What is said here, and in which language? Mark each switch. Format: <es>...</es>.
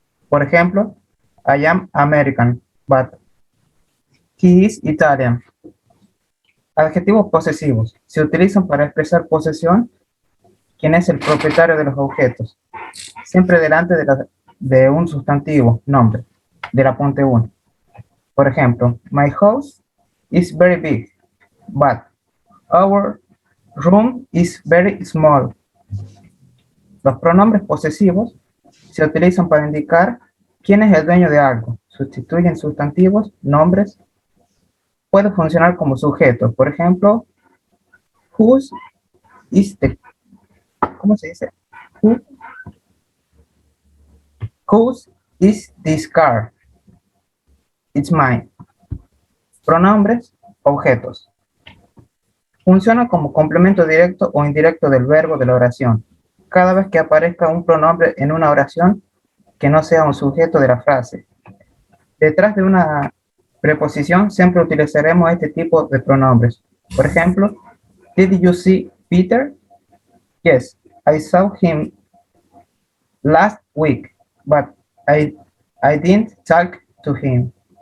<es>Por ejemplo,</es> <en>I am American, but he is Italian.</en> <es>Adjetivos posesivos. Se utilizan para expresar posesión, quien es el propietario de los objetos. Siempre delante de un sustantivo, nombre, del apunte 1. Por ejemplo,</es> <en>my house is very big, but our room is very small.</en> <es>Los pronombres posesivos se utilizan para indicar quién es el dueño de algo. Sustituyen sustantivos, nombres. Puede funcionar como sujeto. Por ejemplo,</es> <en>whose is the...</en> <es>¿Cómo se dice?</es> <en>Whose is this car? It's mine.</en> <es>Pronombres, objetos. Funciona como complemento directo o indirecto del verbo de la oración. Cada vez que aparezca un pronombre en una oración que no sea un sujeto de la frase. Detrás de una preposición siempre utilizaremos este tipo de pronombres. Por ejemplo,</es> <en>did you see Peter? Yes, I saw him last week, but I didn't talk to him.</en>